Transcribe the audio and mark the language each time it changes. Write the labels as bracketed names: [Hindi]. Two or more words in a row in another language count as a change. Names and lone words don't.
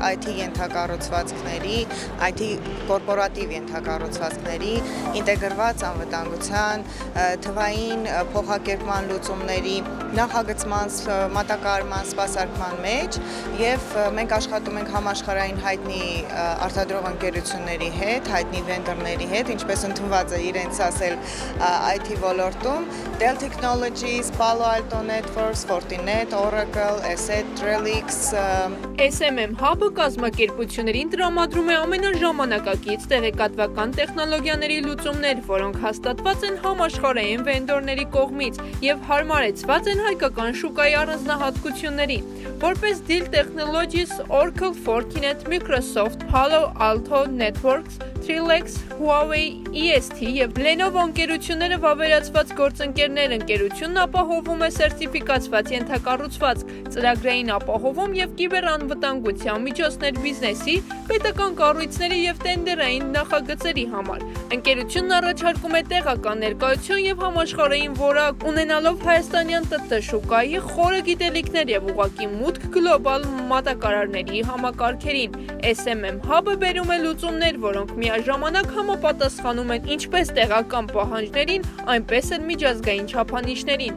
[Armenian] IT ենթակառուցվածքների, IT կորպորատիվ ենթակառուցվածքների, ինտեգրված անվտանգության, թվային փոխակերպման լուծումների, նախագծման, մատակարարման, սպասարկման մեջ և մենք աշխատում ենք համաշխարհային հայտնի արտադրող ընկերությունների հետ, հայտնի վենդորների հետ, ինչպես ընդունված է իրենց ասել IT ոլորտում, Dell Technologies, Palo Alto Networks, Fortinet, Oracle, Asset, Trellix։ SMM Hub-ը կազմակերպություններին տրամադրում է ամենաժամանակակից տեղեկատվական տեխնոլոգիաների լուծումներ, որոնք հաստատված են համաշխարհային վենդորների կողմից և հարմարեցված են հայկական շուկայի առանձնահատկություններին, որպես Dell Technologies, Oracle, Fortinet, Microsoft, Palo Alto Networks, Trellix, Huawei, EST և Lenovo ընկերությունները վավերացված գործընկերներ ընկերությունն ապահովում է սերտիֆիկացված ենթակառուցվածք, ծրագրային ապահովում և կիբերանվտանգության միջոցներ բիզնեսի, պետական կառույցների և տենդերային նախագծերի համար։ Ընկերությունն առաջարկում է տեղական ներկայություն և համաշխարհային որակ, ունենալով հայաստանյան ՏՏ շուկայի խորը գիտելիքներ և ուղղակի մուտք գլոբալ մատակարարների համակարգերին։ SMM Hub-ը բերում է լուծումներ, որոնք միաժամանակ համապատասխանում են ինչպես տեղական պահանջներին, այնպես էլ միջազգային չափանիշներին։